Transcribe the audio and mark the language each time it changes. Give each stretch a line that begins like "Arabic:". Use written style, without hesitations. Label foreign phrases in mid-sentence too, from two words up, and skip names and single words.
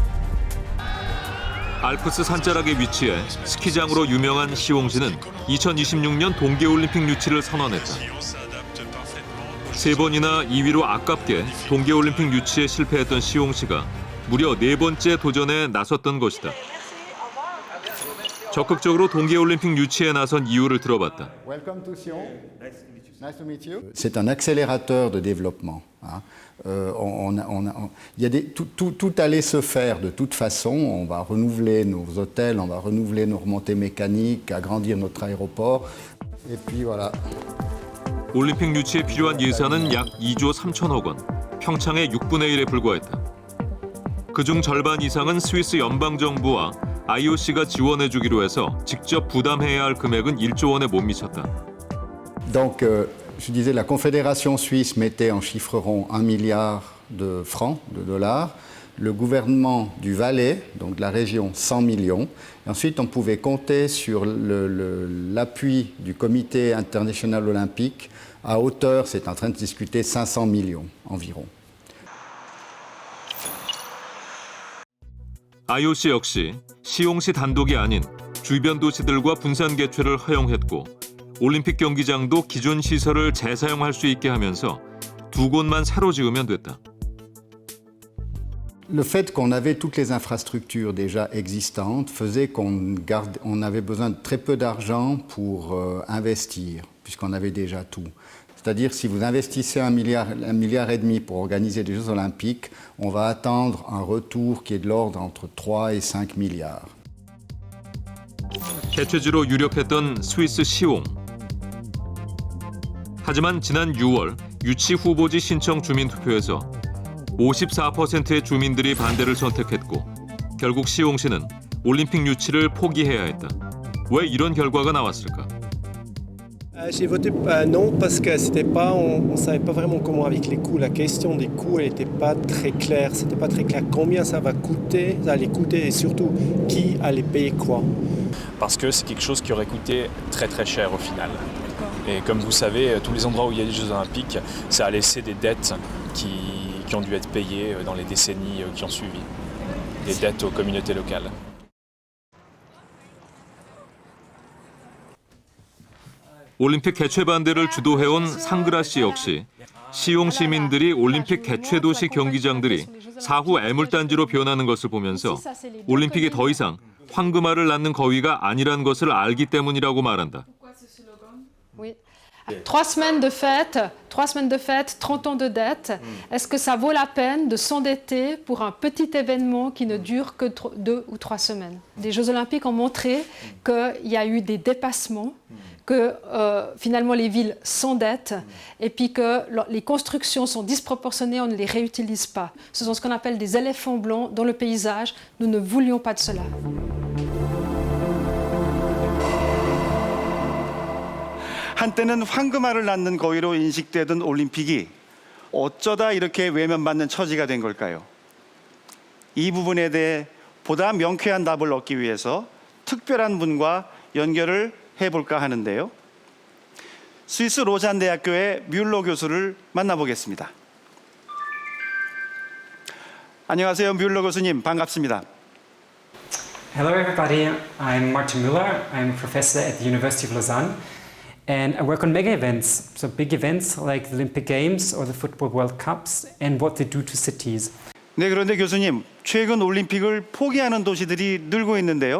Korean: 알프스 산자락에 위치해 스키장으로 유명한 시옹시는 2026년 동계올림픽 유치를 선언했다. 3번이나 2위로 아깝게 동계올림픽 유치에 실패했던 시옹시가 무려 4번째 도전에 나섰던 것이다. 적극적으로 동계올림픽 유치에 나선 이유를 들어봤다.
French: C'est un accélérateur de développement. Tout allait se faire de toute façon. On va renouveler nos hôtels, on va renouveler nos remontées mécaniques, agrandir notre aéroport. Et puis voilà.
Korean: 올림픽 유치에 필요한 예산은 약 2조 3천억 원, 평창의 6분의 1에 불과했다. 그중 절반 이상은 스위스 연방정부와 IOC가 지원해주기로 해서 직접 부담해야 할 금액은 1조 원에 못 미쳤다.
French: Donc, je disais, la Confédération suisse mettait en chiffre rond 1 milliard de francs, de dollars. Le gouvernement du Valais, donc de la région, 100 millions. Et ensuite, on pouvait compter sur l'appui du Comité international olympique à hauteur, c'est en train de discuter, 500 millions environ.
Korean: IOC 역시 시옹시 단독이 아닌 주변 도시들과 분산 개최를 허용했고 올림픽 경기장도 기존 시설을 재사용할 수 있게 하면서 2곳만 새로 지으면 됐다.
French: Le fait qu'on avait toutes les infrastructures déjà existantes faisait on avait besoin de très peu d'argent pour investir, puisqu'on avait déjà tout. C'est-à-dire, si vous investissez 1,5 milliard pour organiser des Jeux Olympiques, on va attendre un retour qui est de l'ordre entre 3 et 5 milliards.
Korean: 개최지로 유력했던 스위스 시옹. 하지만 지난 6월 유치 후보지 신청 주민투표에서 54%의 주민들이 반대를 선택했고 결국 시옹시는 올림픽 유치를 포기해야 했다. 왜 이런 결과가 나왔을까?
French: J'ai voté non parce que c'était pas, on savait pas vraiment comment avec les coûts. La question des coûts n'était pas très claire. C'était pas très clair combien ça allait coûter et surtout qui allait payer quoi. Parce que c'est quelque chose qui aurait coûté très très cher au final. Et comme vous savez, tous les endroits où il y a des Jeux Olympiques, ça a laissé des dettes qui ont dû être payées dans les décennies qui ont suivi. Des dettes aux communautés locales.
Korean: 올림픽 개최 반대를 주도해온 상그라 씨 역시 시용 시민들이 올림픽 개최 도시 경기장들이 사후 애물단지로 변하는 것을 보면서 올림픽이 더 이상 황금알을 낳는 거위가 아니란 것을 알기 때문이라고 말한다.
French: 3 semaines de fête, 30 ans de dette. Est-ce que ça vaut la peine de s'endetter pour un petit événement qui ne dure que 2 ou 3 semaines? Les Jeux Olympiques ont montré qu'il y a eu des dépassements, que finalement les villes s'endettent et puis que les constructions sont disproportionnées, on ne les réutilise pas. Ce sont ce qu'on appelle des éléphants blancs dans le paysage. Nous ne voulions pas de cela.
Korean: 한때는 황금알을 낳는 거위로 인식되던 올림픽이 어쩌다 이렇게 외면받는 처지가 된 걸까요? 이 부분에 대해 보다 명쾌한 답을 얻기 위해서 특별한 분과 연결을 해볼까 하는데요. 스위스 로잔 대학교의 뮬러 교수를 만나보겠습니다. 안녕하세요, 뮬러 교수님. 반갑습니다.
English: Hello everybody, I'm Martin Müller. I'm a professor at the University of Lausanne. And I work on mega events, so big events like the Olympic Games or the Football World Cups and what they do to cities.
Korean: 네, 그런데 교수님, 최근 올림픽을 포기하는 도시들이 늘고 있는데요.